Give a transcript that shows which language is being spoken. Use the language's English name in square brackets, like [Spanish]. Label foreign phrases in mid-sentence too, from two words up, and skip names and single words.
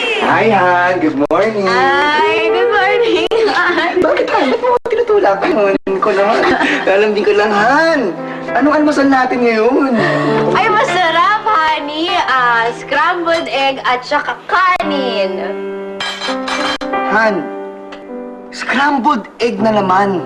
[English] Hi, Han. Good morning. Hi, good morning, Han. [Filipino] Bakit, Han? Ba't mo ako tinutulak? Ko naman. Lalambing ko lang, Han. Anong almusal natin ngayon? Ay, masarap, honey. [English] Scrambled egg [Filipino] at saka kanin. Han, [English] scrambled egg [Filipino] na naman.